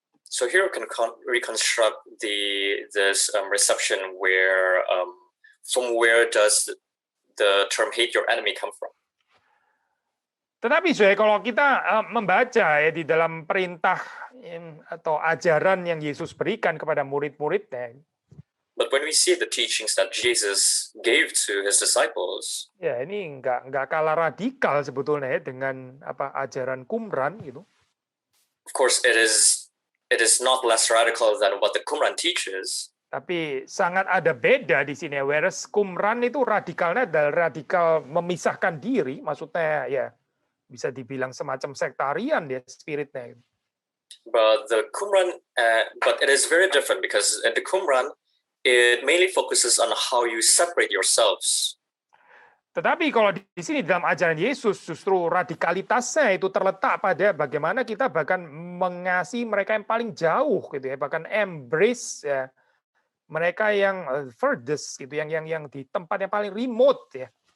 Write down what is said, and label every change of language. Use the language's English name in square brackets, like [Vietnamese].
[English] So here we can reconstruct this reception where from where does the term hate your enemy come from? [Indonesian] Tetapi kalau kita membaca ya di dalam perintah atau ajaran yang Yesus berikan kepada murid-muridnya. [English] But when we see the teachings that Jesus gave to his disciples, [Indonesian] ya ini nggak kalah radikal sebetulnya ya dengan ajaran Qumran gitu. [English] Of course, it is not less radical than what the Qumran teaches. [Indonesian] Tapi sangat ada beda di sini. Whereas Qumran itu radikalnya adalah radikal memisahkan diri, maksudnya ya bisa dibilang semacam sektarian ya spiritnya. [English] But the Qumran, but it is very different because in the Qumran, it mainly focuses on how you separate yourselves. [Indonesian] Tetapi kalau di sini dalam ajaran Yesus justru radikalitasnya itu terletak pada bagaimana kita bahkan mengasihi mereka yang paling jauh gitu ya, bahkan embrace ya mereka yang furthest gitu, yang di tempat yang paling remote ya.